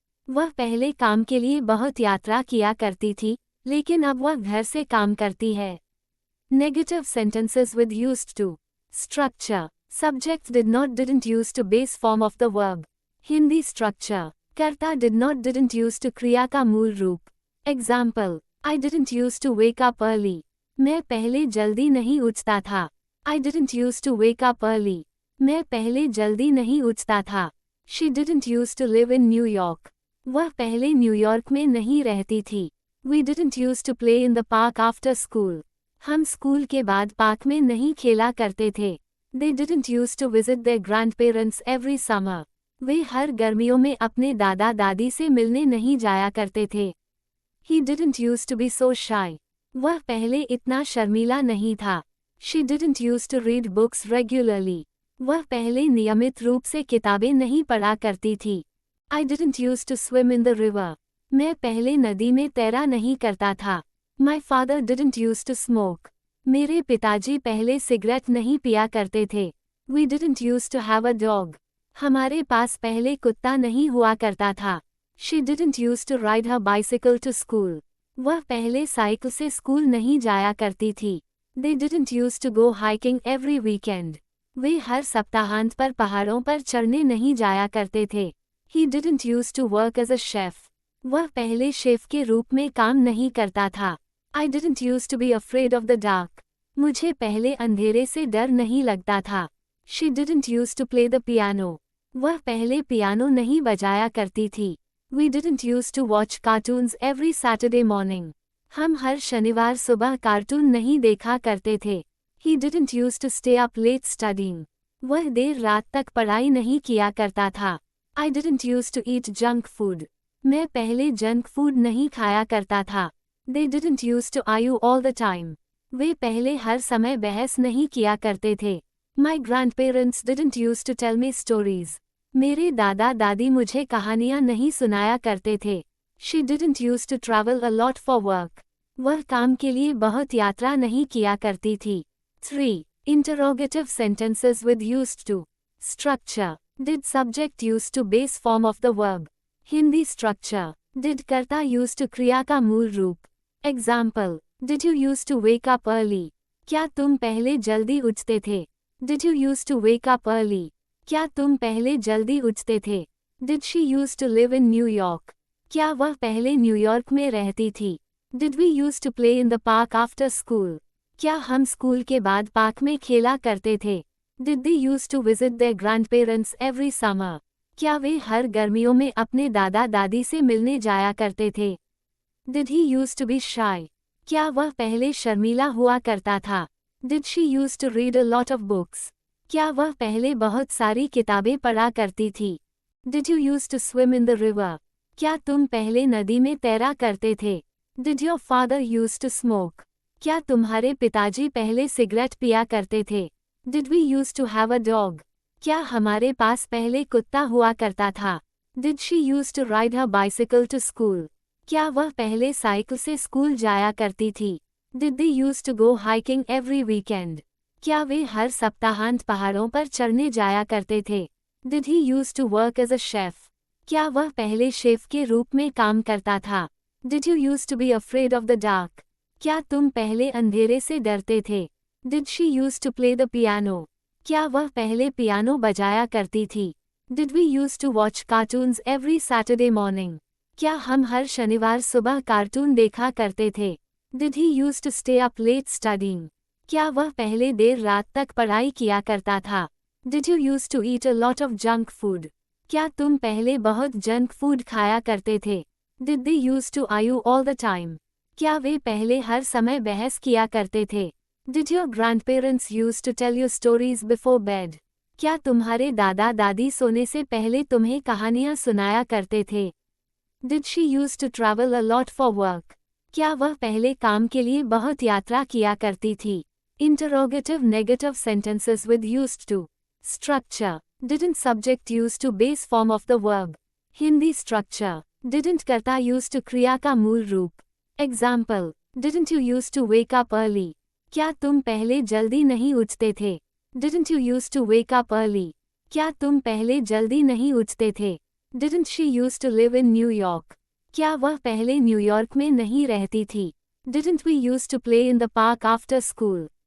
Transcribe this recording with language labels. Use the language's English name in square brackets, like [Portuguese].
[Hindi] वह पहले काम के लिए बहुत यात्रा किया करती थी, लेकिन अब वह घर से काम करती है. [English] Negative sentences with used to. Structure. Subject did not didn't use to base form of the verb. Hindi structure. [Hindi] कर्ता [English] did not didn't use to [Hindi] क्रिया का मूल रूप. [English] Example. I didn't use to wake up early. [Hindi] मैं पहले जल्दी नहीं उठता था. [English] I didn't use to wake up early. [Hindi] मैं पहले जल्दी नहीं उठता था. [English] She didn't use to live in New York. [Hindi] वह पहले न्यूयॉर्क में नहीं रहती थी. [English] We didn't use to play in the park after school. [Hindi] हम स्कूल के बाद पार्क में नहीं खेला करते थे. [English] They didn't use to visit their grandparents every summer. [Hindi] वे हर गर्मियों में अपने दादा दादी से मिलने नहीं जाया करते थे. [English] He didn't use to be so shy. [Hindi] वह पहले इतना शर्मीला नहीं था. [English] She didn't use to read books regularly. [Hindi] वह पहले नियमित रूप से किताबें नहीं पढ़ा करती थी. [English] I didn't use to swim in the river. [Hindi] मैं पहले नदी में तैरा नहीं करता था. [English] My father didn't use to smoke. [Hindi] मेरे पिताजी पहले सिगरेट नहीं पिया करते थे. [English] We didn't use to have a dog. [Hindi] हमारे पास पहले कुत्ता नहीं हुआ करता था. [English] She didn't use to ride her bicycle to school. [Hindi] वह पहले साइकिल से स्कूल नहीं जाया करती थी. [English] They didn't use to go hiking every weekend. [Hindi] वे हर सप्ताहांत पर पहाड़ों पर चढ़ने नहीं जाया करते थे. [English] He didn't use to work as a chef. [Hindi] वह पहले शेफ के रूप में काम नहीं करता था. [English] I didn't use to be afraid of the dark. [Hindi] मुझे पहले अंधेरे से डर नहीं लगता था. [English] She didn't use to play the piano. [Hindi] वह पहले पियानो नहीं बजाया करती थी. [English] We didn't use to watch cartoons every Saturday morning. [Hindi] हम हर शनिवार सुबह कार्टून नहीं देखा करते थे। [English] He didn't used to stay up late studying. [Hindi] वह देर रात तक पढ़ाई नहीं किया करता था। [English] I didn't used to eat junk food. [Hindi] मैं पहले जंक फूड नहीं खाया करता था। [English] They didn't used to argue all the time. [Hindi] वे पहले हर समय बहस नहीं किया करते थे। [English] My grandparents didn't used to tell me stories. [Hindi] मेरे दादा दादी मुझे कहानियाँ नहीं सुनाया करते थे। [English] She didn't used to travel a lot for work. [Hindi] वह काम के लिए बहुत यात्रा नहीं किया करती थी। [English] 3. Interrogative sentences with used to. Structure. Did subject used to base form of the verb. [Hindi] Hindi [English] structure. Did [Hindi] कर्ता [English] used to [Hindi] क्रिया का मूल रूप। [English] Example. Did you used to wake up early? [Hindi] क्या तुम पहले जल्दी उठते थे? [English] Did you used to wake up early? [Hindi] क्या तुम पहले जल्दी उठते थे? [English] Did she used to live in New York? [Hindi] क्या वह पहले न्यूयॉर्क में रहती थी? [English] Did we used to play in the park after school? [Hindi] क्या हम स्कूल के बाद पार्क में खेला करते थे? [English] Did they used to visit their grandparents every summer? [Hindi] क्या वे हर गर्मियों में अपने दादा दादी से मिलने जाया करते थे? [English] Did he used to be shy? [Hindi] क्या वह पहले शर्मीला हुआ करता था? [English] Did she used to read a lot of books? [Hindi] क्या वह पहले बहुत सारी किताबें पढ़ा करती थी? [English] Did you used to swim in the river? [Hindi] क्या तुम पहले नदी में तैरा करते थे? [English] Did your father used to smoke? [Hindi] क्या तुम्हारे पिताजी पहले सिगरेट पिया करते थे? [English] Did we used to have a dog? [Hindi] क्या हमारे पास पहले कुत्ता हुआ करता था? [English] Did she used to ride her bicycle to school? [Hindi] क्या वह पहले साइकिल से स्कूल जाया करती थी? [English] Did they used to go hiking every weekend? [Hindi] क्या वे हर सप्ताहांत पहाड़ों पर चढ़ने जाया करते थे? [English] Did he used to work as a chef? [Hindi] क्या वह पहले शेफ के रूप में काम करता था? [English] Did you used to be afraid of the dark? [Hindi] क्या तुम पहले अंधेरे से डरते थे? [English] Did she used to play the piano? [Hindi] क्या वह पहले पियानो बजाया करती थी? [English] Did we used to watch cartoons every Saturday morning? [Hindi] क्या हम हर शनिवार सुबह कार्टून देखा करते थे? [English] Did he used to stay up late studying? [Hindi] क्या वह पहले देर रात तक पढ़ाई किया करता था? [English] Did you used to eat a lot of junk food? [Hindi] क्या तुम पहले बहुत जंक फूड खाया करते थे? [English] Did they used to argue all the time? [Hindi] क्या वे पहले हर समय बहस किया करते थे? [English] Did your grandparents used to tell you stories before bed? [Hindi] क्या तुम्हारे दादा दादी सोने से पहले तुम्हें कहानियाँ सुनाया करते थे? [English] Did she used to travel a lot for work? [Hindi] क्या वह पहले काम के लिए बहुत यात्रा किया करती थी? [English] Interrogative negative sentences with used to. Structure. Didn't subject used to base form of the verb. [Hindi] Hindi [English] structure. Didn't [Hindi] कर्ता [English] used to [Hindi] क्रिया का मूल रूप. [English] Example. Didn't you used to wake up early? [Hindi] क्या तुम पहले जल्दी नहीं उठते थे? [English] Didn't you used to wake up early? [Hindi] क्या तुम पहले जल्दी नहीं उठते थे? [English] Didn't she used to live in New York? [Hindi] क्या वह पहले न्यूयॉर्क में नहीं रहती थी? [English] Didn't we used to play in the park after school?